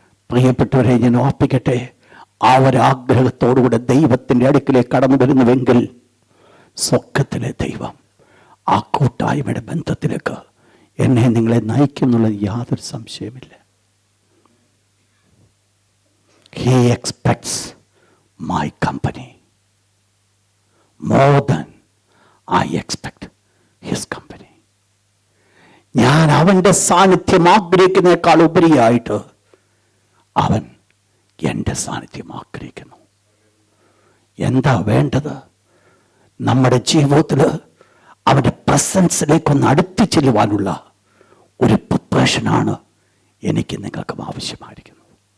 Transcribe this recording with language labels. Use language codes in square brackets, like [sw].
[ml] പ്രിയപ്പെട്ടവരെ, ഞാൻ ഓർപ്പിക്കട്ടെ, ആ ഒരാഗ്രഹത്തോടുകൂടെ ദൈവത്തിൻ്റെ അടുക്കിലേക്ക് കടന്നു വരുന്നുവെങ്കിൽ സ്വർഗ്ഗത്തിലെ ദൈവം ആ കൂട്ടായ്മയുടെ ബന്ധത്തിലേക്ക് എന്നെ നിങ്ങളെ നയിക്കും എന്നുള്ളത് യാതൊരു സംശയമില്ല. [en] He expects my company more than I expect his company. [ml] ഞാൻ അവൻ്റെ സാന്നിധ്യം ആഗ്രഹിക്കുന്നതിനേക്കാൾ ഉപരിയായിട്ട് അവൻ എൻ്റെ സാന്നിധ്യം ആഗ്രഹിക്കുന്നു. എന്താ വേണ്ടത്? നമ്മുടെ ജീവിതത്തിൽ അവൻ്റെ പ്രസൻസിലേക്കൊന്ന് അടുത്തു ചെല്ലുവാനുള്ള ഒരു പ്രിപ്പറേഷനാണ് എനിക്ക് നിങ്ങൾക്കും ആവശ്യമായിരിക്കുന്നത്.